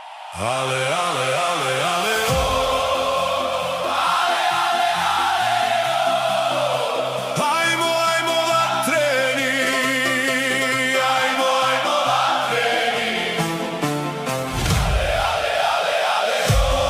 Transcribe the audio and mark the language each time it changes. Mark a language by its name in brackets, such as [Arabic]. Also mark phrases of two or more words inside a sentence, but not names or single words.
[Croatian] Ale, ale, ale, ale, o! Ale, ale, ale, o! Ajmo vatreni, ajmo vatreni. Ale, ale, ale, ale, o!